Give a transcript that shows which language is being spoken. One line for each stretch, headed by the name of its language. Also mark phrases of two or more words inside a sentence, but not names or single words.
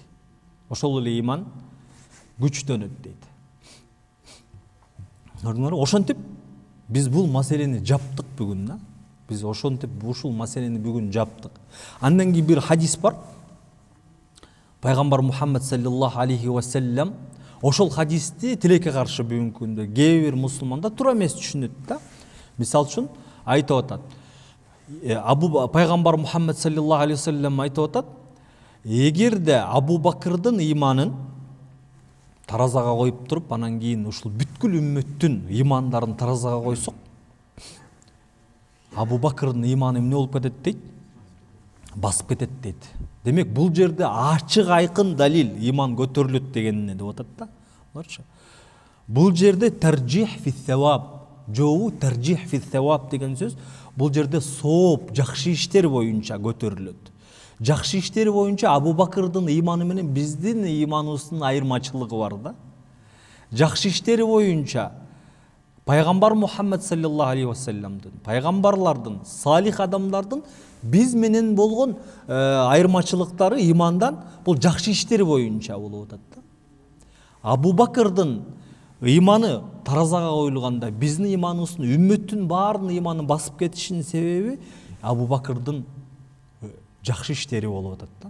Kyrgyz: Ошол эле ыйман күчтөнөт дейт. Ошентип биз бул маселени жаптык бүгүн, да? Биз ошентип ушул маселени бүгүн жаптык. Андан кийин бир хадис бар. Пайгамбар Мухаммад
Arabic: صلى الله عليه وسلم
Kyrgyz: ошол хадисти тилекке каршы бүгүнкү күндө кээ бир мусулмандар туура эмес түшүнөт да. Мисалы үчүн айтып атат. Пайгамбар Мухаммад
Arabic: صلى الله عليه وسلم
Kyrgyz: айтып атат, эгерде Абу Бакырдын ыйманын таразага коюп туруп, анан кийин ушул бүткүл үммөттүн ыймандарын таразага койсок, Абу Бакырдын ыйманы эмне болуп кетет дейт? Басып кетет дейт. Демек, бул жерде ачык айкын далил ыйман көтөрүлөт дегенине деп атат да. Бул жерде
Arabic: ترجيح في ثواب,
Kyrgyz: жобу
Arabic: ترجيح في ثواب
Kyrgyz: деген сөз, бул жерде сооп, жакшы иштер боюнча көтөрүлөт. Жакшы иштер боюнча Абу Бакырдын ыйманы менен биздин ыйманыбыздын айырмачылыгы бар да. Жакшы иштер боюнча Пайгамбар Мухаммад
Arabic: صلى الله عليه وسلم,
Kyrgyz: пайгамбарлардын, салих адамдардын биз менен болгон айырмачылыктары ыймандан бул жакшы иштер боюнча болуп атат да. Абу Бакырдын ыйманы таразага коюлганда биздин ыйманыбыздын, үммөттүн баарынын ыйманы басып кетишинин себеби Абу Бакырдын жакшы иштери болуп атат да.